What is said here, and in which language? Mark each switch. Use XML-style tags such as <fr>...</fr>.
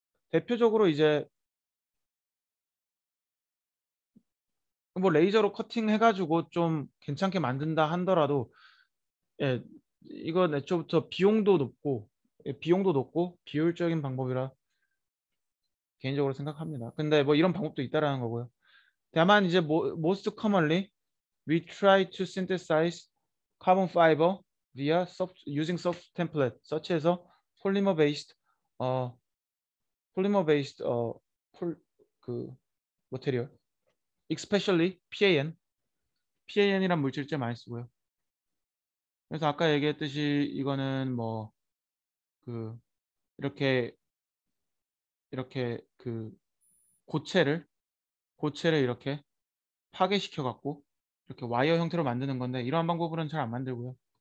<ko>대표적으로 이제 뭐 레이저로 커팅 해가지고 좀 괜찮게 만든다 한더라도, 예, 이건 애초부터 비용도 높고 비효율적인 방법이라 개인적으로 생각합니다. 근데 뭐 이런 방법도 있다라는 거고요. 다만 이제</ko> <en>most commonly we try to synthesize carbon fiber via using soft template such as a polymer based 어 polymer based 그 material, especially PAN이란</en> <ko>물질제 많이 쓰고요. 그래서 아까 얘기했듯이 이거는 뭐 그 이렇게 그 고체를 이렇게 파괴시켜 갖고 이렇게 와이어 형태로 만드는 건데, 이러한 방법으로는 잘 안 만들고요.</ko>